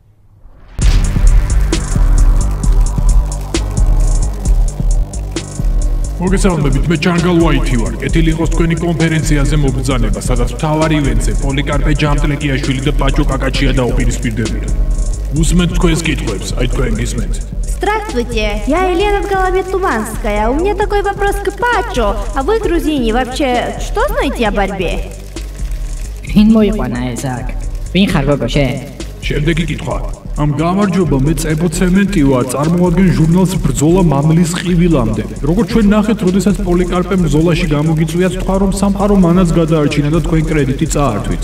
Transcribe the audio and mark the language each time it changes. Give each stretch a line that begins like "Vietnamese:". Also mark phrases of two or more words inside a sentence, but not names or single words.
Georgian: მოგესალმებით, მე ჯანგალ ვაითი ვარ. კეთილი იყოს თქვენი კონფერენციაზე მობრძანება, სადაც მთავარი ივენტზე პოლიკარპე ჯამტლეკიაშვილი და პაჭო კაკაჩია დაუპირისპირდებიან. უსმენთ თქვენს კითხვებს, აი თქვენ გისმენთ.
Russian: Здравствуйте, я Елена Головец-Туманская. У меня такой вопрос к Пачо. А вы, грузине, вообще что знаете о борьбе?
Georgian: ვინ მოიყვანა ეს აქ? ვინ ხარ გოგო შენ? შემდეგი კითხვა. ამ გამარჯობა, მე წებო ცემენტი ვარ, წარმოადგენ ჟურნალს ბრძოლა მამლის ყივილამდე. როგორც ჩვენ ნახეთ, როდესაც პოლიკარპემ ბრძოლაში გამოგიწვიათ, თქვა რომ სამყარო მანაც გადაარჩინა და თქვენ კრედიტი წაართვით.